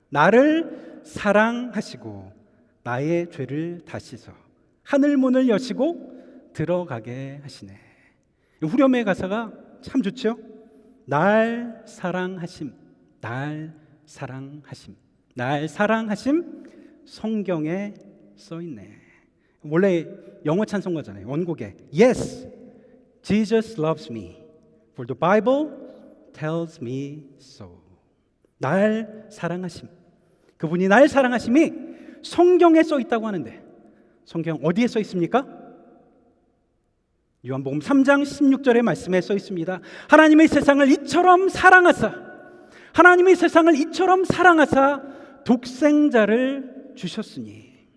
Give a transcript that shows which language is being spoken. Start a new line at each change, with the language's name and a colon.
Korean: 나를 사랑하시고 나의 죄를 다 씻어 하늘 문을 여시고 들어가게 하시네. 후렴의 가사가 참 좋죠. 날 사랑하심, 날 사랑하심, 날 사랑하심 성경에 써있네. 원래 영어 찬송가잖아요. 원곡에
English: Yes, Jesus loves me, for the Bible tells me so.
Korean: 날 사랑하심, 그분이 날 사랑하심이 성경에 써 있다고 하는데 성경 어디에 써 있습니까? 요한복음 3장 16절의 말씀에 써 있습니다. 하나님의 세상을 이처럼 사랑하사, 하나님의 세상을 이처럼 사랑하사 독생자를 주셨으니.